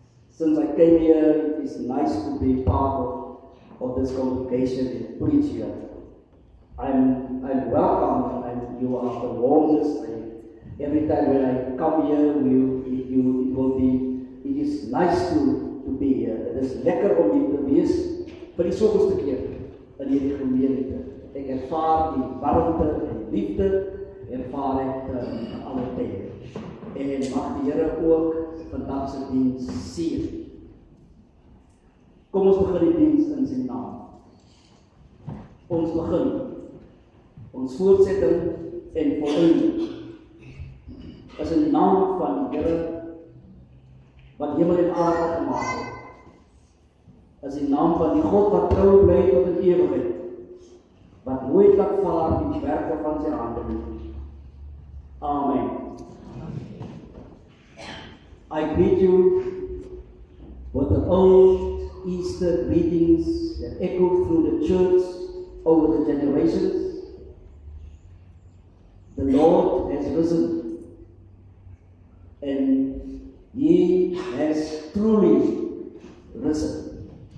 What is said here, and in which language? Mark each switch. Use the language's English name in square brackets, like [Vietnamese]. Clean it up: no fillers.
[English] Since I came here, it is nice to be part of this congregation and preach here. I'm welcome, and you are the warmest. Every time when I come here, it is nice to be here. It is [Afrikaans] lekker om hier te wees. Vir die soveelste keer in hierdie gemeente. Ek ervaar die warmte en liefde, ervaar ek alle tye. En mag die Here ook vandag se diens seën. Kom ons begin die diens in sy naam. Ons begin. Ons voortsetting en volëinding is in die naam van die Here wat hemel en aarde gemaak het. Is die naam van die God wat trouw bly tot in ewigheid, wat nooit laat vaar die werke van sy hande nie. Amen. [English] I greet you with the old Easter greetings that echo through the church over the generations. The Lord has risen, and He has truly risen.